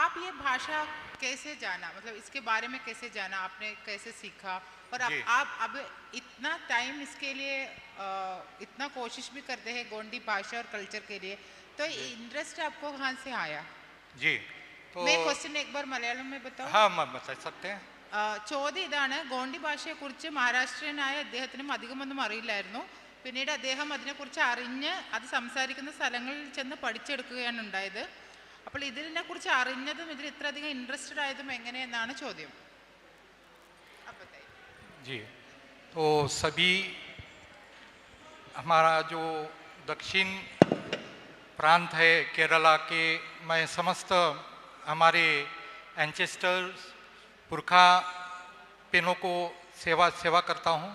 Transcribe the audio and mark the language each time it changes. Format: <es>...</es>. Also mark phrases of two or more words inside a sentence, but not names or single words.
<hi>आप ये भाषा कैसे जाना, मतलब इसके बारे में कैसे जाना, आपने कैसे सीखा और आप अब इतना टाइम इसके लिए इतना कोशिश भी करते हैं गोंडी भाषा और कल्चर के लिए, तो इंटरेस्ट आपको कहाँ से आया? जी. तो मैं क्वेश्चन एक बार मलयालम में बताऊं? हाँ बता सकते हैं.</hi> <ml>ചോദ്യം ഇതാണ്, ഗോണ്ടി ഭാഷയെക്കുറിച്ച് മഹാരാഷ്ട്രീയനായ അദ്ദേഹത്തിനും അധികമൊന്നും അറിയില്ലായിരുന്നു. പിന്നീട് അദ്ദേഹം അതിനെക്കുറിച്ച് അറിഞ്ഞ് അത് സംസാരിക്കുന്ന സ്ഥലങ്ങളിൽ ചെന്ന് പഠിച്ചെടുക്കുകയാണ് ഉണ്ടായത്. അപ്പോൾ ഇതിനെക്കുറിച്ച് അറിഞ്ഞതും ഇതിൽ ഇത്രയധികം ഇൻട്രസ്റ്റഡ് ആയതും എങ്ങനെയെന്നാണ് ചോദ്യം.</ml> <hi>जी. तो सभी हमारा जो दक्षिण प्रांत है केरला के, मैं समस्त हमारे एंसेस्टर्स पुरखा पिनों को सेवा करता हूँ.</hi>